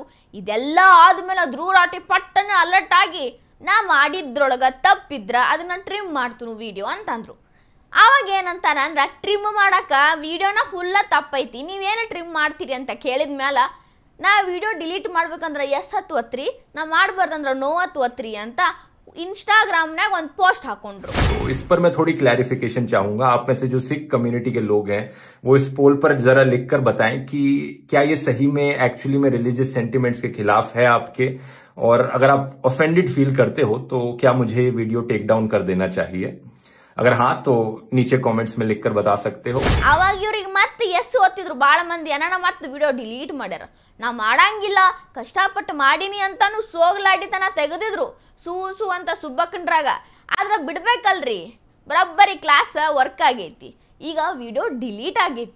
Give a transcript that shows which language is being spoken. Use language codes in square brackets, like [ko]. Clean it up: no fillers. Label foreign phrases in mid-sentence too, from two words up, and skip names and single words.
[kn] ಇದೆಲ್ಲ ಆದ್ಮೇಲೆ ಧ್ರುವ ರಾಠಿ ಪಟ್ಟನ ಅಲರ್ಟ್ ಆಗಿ ನಾ ಮಾಡಿದ್ರೊಳಗ ತಪ್ಪಿದ್ರ ಅದನ್ನ ಟ್ರಿಮ್ ಮಾಡ್ತೀನಿ ವಿಡಿಯೋ ಅಂತಂದ್ರು. ಆವಾಗ ಏನಂತಾನ ಅಂದ್ರೆ, ಟ್ರಿಮ್ ಮಾಡಕ ವಿಡಿಯೋನ ಫುಲ್ಲ ತಪ್ಪೈತಿ, ನೀವೇನು ಟ್ರಿಮ್ ಮಾಡ್ತೀರಿ ಅಂತ ಕೇಳಿದ ಮೇಲೆ ನಾ [en] video delete [kn] ಮಾಡ್ಬೇಕಂದ್ರೆ ಎಸ್ ಹತ್ತು ಒತ್ರಿ, ನಾ ಮಾಡಬಾರ್ದಂದ್ರೆ ನೋ ಹತ್ತು ಒತ್ರಿ ಅಂತ इंस्टाग्राम ಒಂದು पोस्ट ಹಾಕೊಂಡ್ರು. [hi] इस पर मैं थोड़ी क्लैरिफिकेशन चाहूंगा. आप में से जो सिख कम्युनिटी के लोग हैं वो इस पोल पर जरा लिखकर बताएं कि क्या ये सही में एक्चुअली में [en] religious sentiments [hi] के खिलाफ है आपके, और अगर आप [en] offended feel [hi] करते हो तो क्या मुझे ये वीडियो [en] take down [hi] कर देना चाहिए. अगर हाँ तो नीचे कमेंट्स में लिखकर बता सकते हो. [kn] ಆವಾಗ ಇವ್ರಿಗೆ ಮತ್ತೆ ಎಸ್ ಓದ್ತಿದ್ರು ಬಾಳ ಮಂದಿ. ಅಣ್ಣ ಮತ್ತೆ [en] video delete [kn] ಮಾಡ್ಯಾರ, ನಾ ಮಾಡಂಗಿಲ್ಲ, ಕಷ್ಟಪಟ್ಟು ಮಾಡೀನಿ ಅಂತಾನು ಸೋಗ್ಲಾಡಿತನ ತೆಗೆದಿದ್ರು ಸೂ ಅಂತ ಸುಬ್ಬಕ್ಕನ್ರಾಗ. ಆದ್ರೆ ಬಿಡ್ಬೇಕಲ್ರಿ, ಬರಬ್ಬರಿ [en] class work [kn] ಆಗೈತಿ, ಈಗ [en] video delete [kn] ಆಗೈತಿ.